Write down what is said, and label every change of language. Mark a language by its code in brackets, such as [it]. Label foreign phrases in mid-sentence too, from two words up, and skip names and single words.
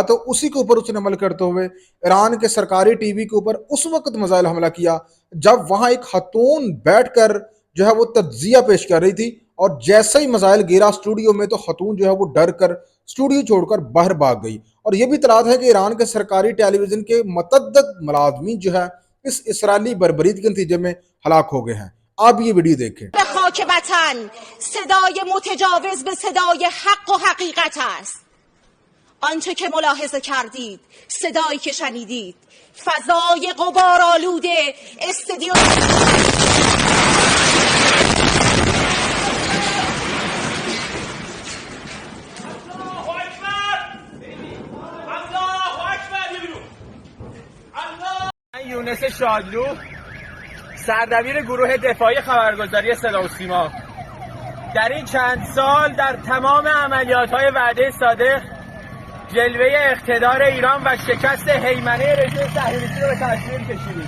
[ur] تو اسی کے اوپر اس نے عمل کرتے ہوئے ایران کے سرکاری ٹی وی کے اوپر اس وقت میزائل حملہ کیا جب وہاں ایک خاتون بیٹھ کر جو ہے وہ تجزیہ پیش کر رہی تھی اور جیسے ہی میزائل گرا سٹوڈیو میں تو خاتون جو ہے وہ ڈر کر سٹوڈیو چھوڑ کر باہر بھاگ گئی. اور یہ بھی اطلاعات ہے کہ ایران کے سرکاری ٹیلی ویژن کے متعدد ملازمین جو ہے اس اسرائیلی بربریت کے نتیجے میں ہلاک ہو گئے ہیں. آپ یہ ویڈیو دیکھیں. [fa] خاک وطن صدای متجاوز به صدای حق و حقیقت است. آنچه که ملاحظه کردید، صدایی که شنیدید، فضای غبارآلود استادیوم یونس شادلو، سردبیر گروه دفاعی خبرگزاری صدا و سیما، در این چند سال در تمام عملیات‌های وعده صادق جلوه اقتدار ایران و شکست هیمنه رژیم صهیونیستی رو به تصویر کشیدیم.